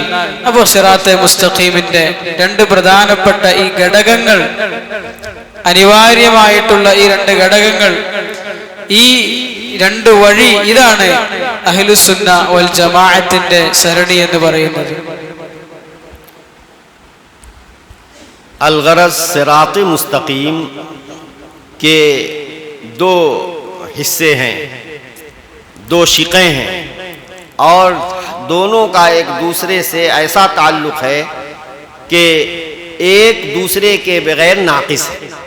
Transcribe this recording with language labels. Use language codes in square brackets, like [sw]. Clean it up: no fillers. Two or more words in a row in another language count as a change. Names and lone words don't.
[ml] അപ്പോൾ സിറാത്തെ മുസ്തഖീമിന്റെ രണ്ട് പ്രധാനപ്പെട്ട ഈ ഘടകങ്ങൾ, അനിവാര്യമായിട്ടുള്ള ഈ രണ്ട് ഘടകങ്ങൾ, ഈ രണ്ട് വഴി, ഇതാണ് [ar] أهل السنة والجماعة [ml] സരണി എന്ന് പറയുന്നത്. [ur] الغرض صراط مستقیم کے دو حصے ہیں، دو شقیں ہیں اور دونوں کا ایک دوسرے سے ایسا تعلق ہے کہ ایک دوسرے کے بغیر ناقص ہے.